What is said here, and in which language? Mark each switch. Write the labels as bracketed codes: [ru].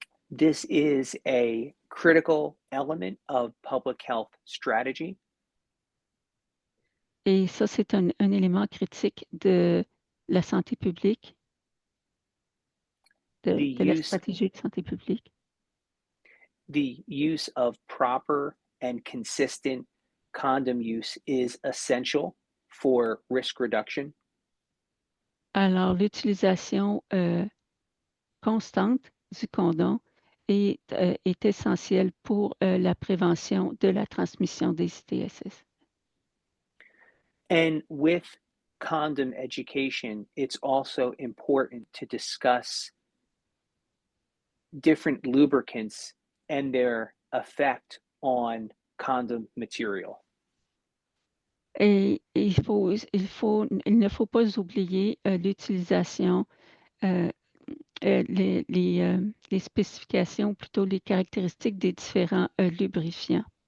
[en] This is a critical element of public health strategy. [fr] Et ça, c'est un élément critique de la santé publique, de la stratégie de santé publique. [en] The use of proper and consistent condom use is essential for risk reduction. [fr] Alors, l'utilisation constante du condom est essentielle pour la prévention de la transmission des ITSS. [en] And with condom education, it's also important to discuss different lubricants and their effect on condom material. [fr] Et il ne faut pas oublier l'utilisation, les spécifications, plutôt les caractéristiques des différents lubrifiants.